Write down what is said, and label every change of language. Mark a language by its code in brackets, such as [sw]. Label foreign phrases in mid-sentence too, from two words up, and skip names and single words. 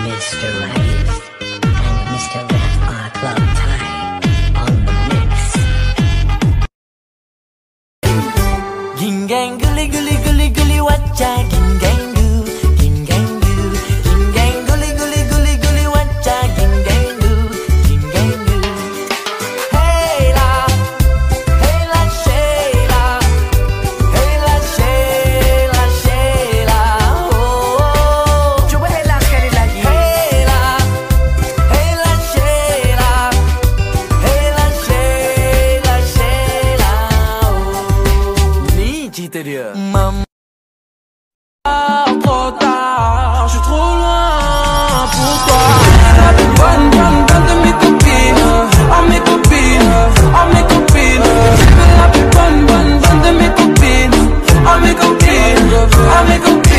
[en] Mr. Raggy and Mr. Rap R Club Thai on the mix. Gingang guli guli guli guli wacha gingang gu gingang gu gingang guli guli guli guli wacha gingang gu gingang gu. Hey la Sheila, hey la Sheila Sheila oh. [ms] Coba [en] hey la [ms] sekali lagi. [en] Hey la Sheila, hey la Sheila Sheila oh. [ms] Ni cerita dia. [fr] Trop tard, je suis trop loin pour toi. Bonne de mes copines, oh mes copines, oh mes copines. La plus bonne de mes copines, oh mes copines, oh mes copines.